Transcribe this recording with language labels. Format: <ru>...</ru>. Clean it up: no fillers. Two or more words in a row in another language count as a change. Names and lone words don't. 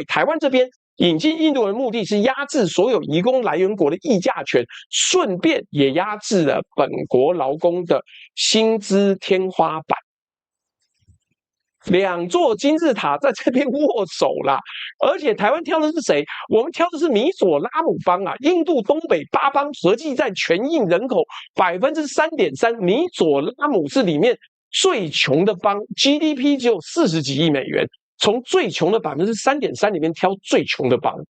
<zh>台灣這邊引進印度的目的是壓制所有移工來源國的議價權，順便也壓制了本國勞工的薪資天花板。兩座金字塔在這邊握手啦，而且台灣挑的是誰？我們挑的是米佐拉姆邦啊，印度東北8邦合計占全印人口3.3%，米佐拉姆是裡面最窮的邦 ，GDP 只有40幾億美元，從最窮的3.3%裡面挑最窮的邦，</zh>